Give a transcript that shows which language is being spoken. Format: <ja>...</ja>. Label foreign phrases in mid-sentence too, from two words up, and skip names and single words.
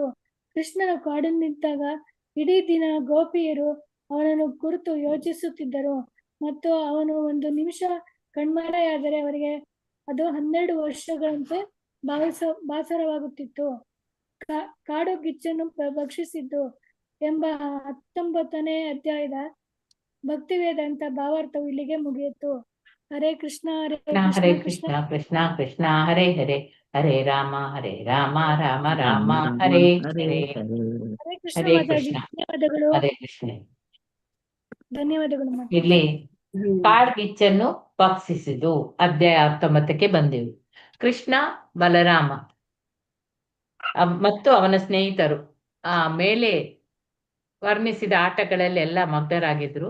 <kn>ಕೃಷ್ಣನ ಕಾಡಿನಿದ್ದಾಗ ಇಡೀ ದಿನ ಗೋಪಿಯರು ಅವನನ್ನು ಕುರಿತು ಯೋಚಿಸುತ್ತಿದ್ದರು ಮತ್ತು ಅವನು ಒಂದು ನಿಮಿಷ ಕಣ್ಮರೆಯಾದರೆ ಅವರಿಗೆ ಅದು 12 ವರ್ಷಗಳಂತೆ ಬೇಸರವಾಗುತ್ತಿತ್ತು. ಕಾಡು ಗಿಚ್ಚನ್ನು ಭಕ್ಷಿಸಿದ್ದು ಎಂಬ 19ನೇ ಅಧ್ಯಾಯದ ಭಕ್ತಿವೇದಾಂತ ಭಾವಾರ್ಥವು ಇಲ್ಲಿಗೆ ಮುಗಿಯಿತು. ಹರೇ ಕೃಷ್ಣ ಹರೇ ಹರೇ ಕೃಷ್ಣ ಕೃಷ್ಣ ಕೃಷ್ಣ ಕೃಷ್ಣ ಹರೇ ಹರೇ ಹರೇ ರಾಮ ರಾಮ ರಾಮ ಹರೇ ಹರೇ. ಹರೇ ಕೃಷ್ಣ ಹರೇ ಮಾತಾಜಿ, ಕೃಷ್ಣ ಧನ್ಯವಾದಗಳು. ಹರೇ ಕೃಷ್ಣ. ಧನ್ಯವಾದಗಳು ಮಾತಾಜಿ. ಇಲ್ಲಿ ಕಾಡ್ಗಿಚ್ಚನ್ನು ಭಕ್ಷಿಸಿದು ಅಧ್ಯಾಯ 19ಕ್ಕೆ ಬಂದೆವು. ಕೃಷ್ಣ ಬಲರಾಮ ಮತ್ತು ಅವನ ಸ್ನೇಹಿತರು ಆ ಮೇಲೆ ವರ್ಣಿಸಿದ ಆಟಗಳಲ್ಲಿ ಎಲ್ಲ ಮಗ್ನರಾಗಿದ್ರು.</kn>